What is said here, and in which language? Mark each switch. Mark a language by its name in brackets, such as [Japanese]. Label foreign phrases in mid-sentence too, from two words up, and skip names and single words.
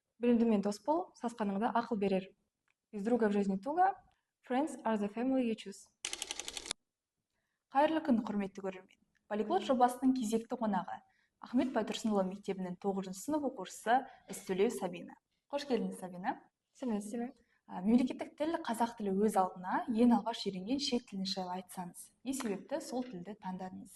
[Kazakh] Білімдімен дос бол, сасқаныңда ақыл берер. [Russian] Из друга в жизни туго, [English] friends are the family you choose. [Kazakh] Қайырлы күн, құрметті көрермен. Полиглот жобасының кезекті қонағы Ахмет Байтұрсынұлы мектебінің 9 сынып оқушысы Ізтөлеу Сабина. Қош келдіңіз, Сабина. Сәлеметсіз бе? Мемлекеттік тіл қазақ тілі өз алдына ең алғаш үйренген шет тілін жайлы айтсаңыз, не себепті сол тілді таңдадыңыз?